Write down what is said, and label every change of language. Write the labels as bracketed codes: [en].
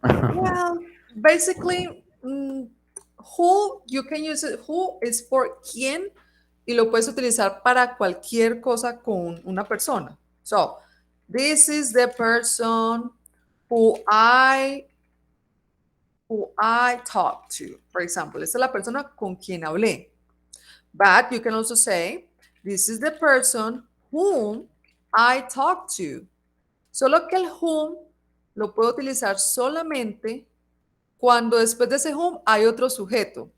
[en] Well, basically, who, you can use it, who is for [es] quién, y lo puedes utilizar para cualquier cosa con una persona. [en] So, this is the person who I talk to. For example, [es] esta es la persona con quien hablé. [en] But you can also say, this is the person whom I talk to. [es] Solo que el whom lo puedo utilizar solamente cuando después de ese whom hay otro sujeto.